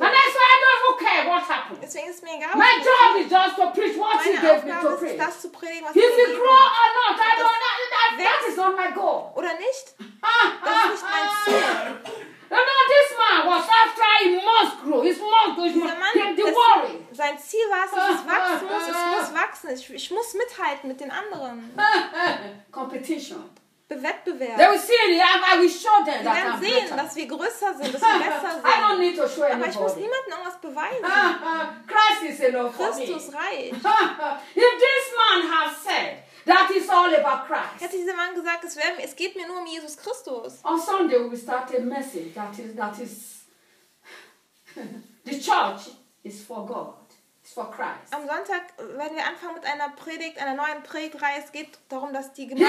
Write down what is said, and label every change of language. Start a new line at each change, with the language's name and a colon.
English: And that's why I don't care what happens.
German: Deswegen ist mir egal.
English: My job is just to preach what he gave me to preach.
German: Ist das zu predigen, was
English: if you grow or not, I don't know. That is not my goal.
German: Oder nicht? Das ist nicht mein Ziel.
English: No, this man was after he must grow. He must grow. He must worry.
German: Sein Ziel war es, dass es wachsen muss. Es muss wachsen. Ich muss mithalten mit den anderen.
English: Competition.
German: Wettbewerb.
English: They will see. I will show them that I'm better.
German: Sie werden sehen, dass wir größer sind, dass wir besser sind.
English: I don't need to show anybody.
German: Aber ich muss niemandem irgendwas beweisen.
English: Christ is enough for me.
German: Christus reicht.
English: If this man has said that is all about Christ.
German: Hätte dieser Mann gesagt, es geht mir nur um Jesus Christus.
English: On Sunday we start a message that is the church is for God, is for Christ.
German: Am Sonntag werden wir anfangen mit einer Predigt, einer neuen Predigtreihe. Es geht darum, dass die Gemeinde,